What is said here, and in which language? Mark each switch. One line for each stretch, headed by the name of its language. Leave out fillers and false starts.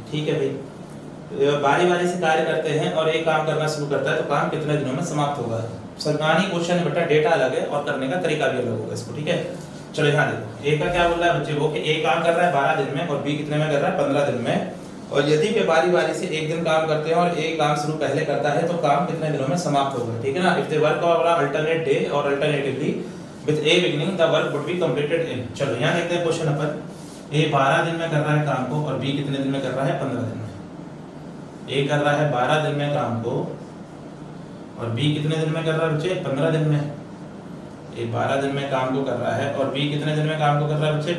Hindi: ठीक है भाई, बारी बारी से कार्य करते हैं और एक काम करना शुरू करता है तो काम कितने दिनों में समाप्त होगा? सरकारी क्वेश्चन है बेटा, डेटा अलग है और करने का तरीका भी अलग होगा इसको। ठीक है, चलो यहाँ देखो ए का क्या बोल रहा है बच्चे वो कि ए काम कर रहा है 12 दिन में और बी कितने में कर रहा है? 15 दिन में। और यदि वे बारी बारी से 1 दिन काम करते हैं और ए काम शुरू पहले करता है तो काम कितने दिनों में समाप्त होगा? ठीक है ना?
English: If they work on alternate day और alternatively with a beginning the work would be completed in।
Hindi: चलो यहाँ देखते हैं क्वेश्चन अपन। ए 12 दिन में कर रहा है काम को और बी कितने दिन में कर रहा है? 15 दिन में। ए कर रहा है 12 दिन में काम को और बी कितने दिन में कर रहा है बच्चे? 15 दिन में। ए 12 दिन में काम को कर रहा है और बी कितने दिन में काम को कर रहा है बच्चे?